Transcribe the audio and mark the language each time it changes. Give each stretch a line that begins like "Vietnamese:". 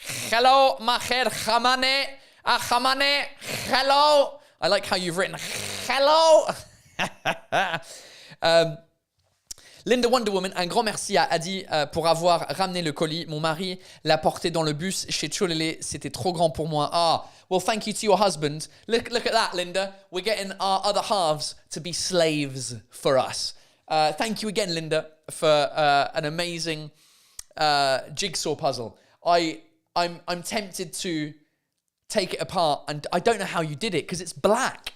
English: Hello, Maher Hamane. Hamane. Hello. I like how you've written hello.
French: Linda Wonder Woman, un grand merci a dit pour avoir ramené le colis. Mon mari l'a porté dans le bus chez Cholele. C'était trop grand pour moi.
English: Ah, well, thank you to your husband. Look at that, Linda. We're getting our other halves to be slaves for us. Thank you again, Linda, for an amazing jigsaw puzzle. I'm tempted to take it apart, and I don't know how you did it because it's black.